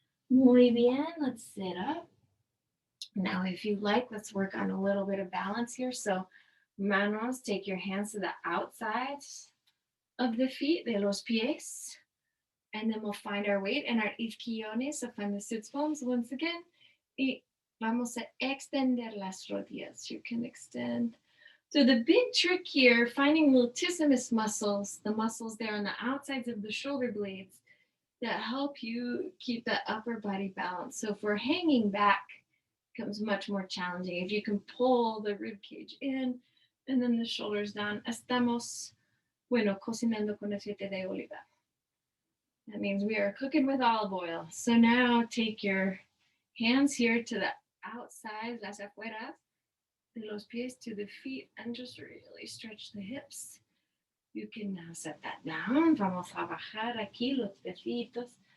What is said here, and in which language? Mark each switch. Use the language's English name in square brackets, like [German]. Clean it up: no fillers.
[Spanish] Muy bien, [English] let's sit up. Now, if you like, let's work on a little bit of balance here. So, manos, take your hands to the outsides of the feet, [Spanish] de los pies. [English] And then we'll find our weight in our isquiones. So find the sits bones once again. [Spanish] Y vamos a extender las rodillas. [English] You can extend. So the big trick here, finding latissimus muscles, the muscles there on the outsides of the shoulder blades that help you keep the upper body balance. So if we're hanging back, it becomes much more challenging. If you can pull the rib cage in and then the shoulders down, [Spanish] estamos, cocinando con aceite de oliva. [English] That means we are cooking with olive oil. So now take your hands here to the outside, [Spanish] las afueras, de los pies [English] to the feet, and just really stretch the hips. You can now set that down. [Spanish] Vamos a bajar aquí los piecitos.